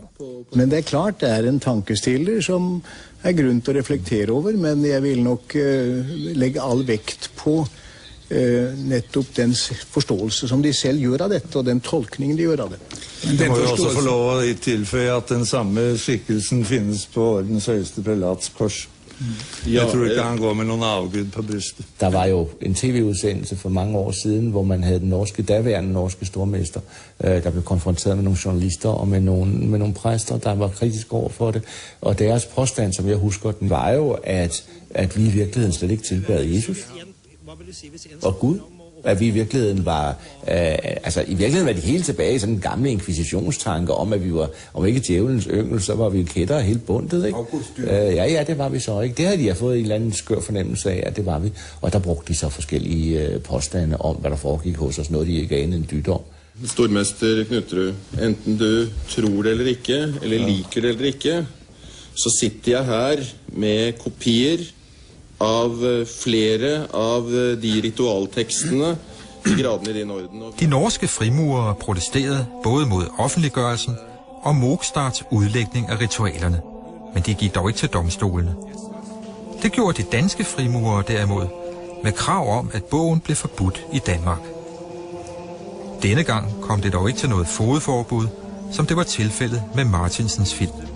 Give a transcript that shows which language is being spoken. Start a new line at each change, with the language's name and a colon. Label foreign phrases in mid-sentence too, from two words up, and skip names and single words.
Norwegian: Men det er klart, det er en tankestiller som er grunn til å reflektere over, men jeg vil nok legge all vekt på nettopp den forståelse som de selv gjør av dette, og den tolkningen de gjør av det. Det må jo også få lov å tilføye at den samme skikkelsen finnes på ordens høyeste prelats kors. Jeg tror ikke han går med noen avgud på brystet.
Danish: Der var jo en tv-udsendelse for mange år siden, hvor man havde den daværende norske stormester, der blev konfronteret med nogle journalister og med nogle præster, der var kritiske over for det. Og deres påstand, som jeg husker den, var jo, at vi i virkeligheden slet ikke tilbad Jesus og Gud. At vi i virkeligheden var, i virkeligheden var de helt tilbage i sådan en gamle inkvisitionstanke om, at vi var, om ikke djævelens yngel, så var vi kætter helt bundet, ikke? Ja, det var vi så ikke. Det havde de fået en eller anden skør fornemmelse af, at det var vi. Og der brugte de så forskellige påstande om, hvad der foregik hos os, noget de ikke anede en dyt om.
Norwegian: Stormester Knutrud, enten du tror det eller ikke, eller liker det eller ikke, så sitter jeg her med kopier av flere av de ritualtekstene i gradene i din orden.
Danish: De norske frimurere protesterede både mod offentliggørelsen og Mogstarts udlægning af ritualerne, men de gik dog ikke til domstolene. Det gjorde de danske frimurere derimod, med krav om, at bogen blev forbudt i Danmark. Denne gang kom det dog ikke til noget fogedforbud, som det var tilfældet med Martinsens film.